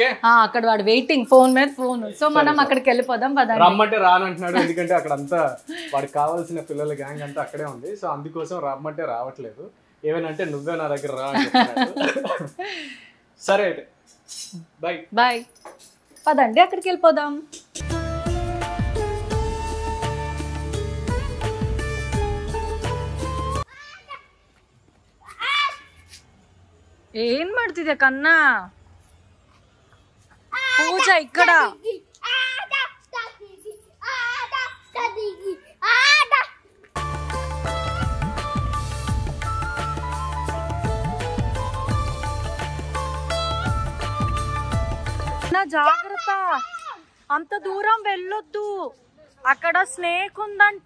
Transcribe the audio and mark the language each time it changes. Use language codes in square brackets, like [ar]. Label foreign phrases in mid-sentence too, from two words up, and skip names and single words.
[te] అక్కడ వాడు వెయిటింగ్, ఫోన్ మీద ఫోన్. సో మనం అక్కడికి వెళ్ళిపోదాం పదండి. రమ్మంటే రానంటున్నాడు, ఎందుకంటే అక్కడ అంతా వాడికి కావాల్సిన పిల్లల గ్యాంగ్ అంతా అక్కడే ఉంది. సో అందుకోసం రమ్మంటే రావట్లేదు. ఏమేనంటే నువ్వే నా దగ్గర రా అని చెప్తున్నాడు. సరే అయితే బాయ్ బాయ్. పదండి అక్కడికి వెళ్ళిపోదాం. [kn] ಏನ್ ಮಾಡ್ತಿದ್ಯಾ ಕನ್ನ? [te] ಪೂಜಾ ఇక్కడ నా జాగ్రత్త, అంత దూరం వెళ్ళొద్దు, అక్కడ స్నేక్ ఉందంట.